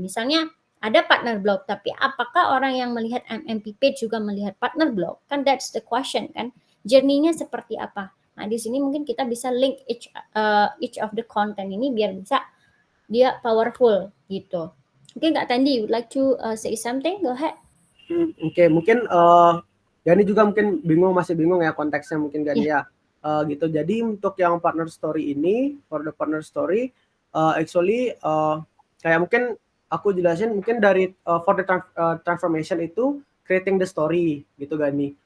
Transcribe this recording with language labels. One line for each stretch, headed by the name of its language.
Indonesian: Misalnya ada partner blog, tapi apakah orang yang melihat MMP page juga melihat partner blog? Kan
English: that's the question
Indonesian: kan. Journey-nya seperti apa? Nah, di sini mungkin kita bisa link
English: each of the content
Indonesian: ini biar bisa dia powerful gitu. Mungkin
English: Kak Tandi, you would like to say something? Go ahead.
Indonesian: Oke, mungkin Gani juga mungkin masih bingung ya konteksnya mungkin Gani ya. Gitu. Jadi untuk yang partner story ini,
English: for the partner story,
Indonesian: actually kayak mungkin aku jelasin mungkin dari
English: for the transformation
Indonesian: itu
English: creating the story
Indonesian: gitu Gani.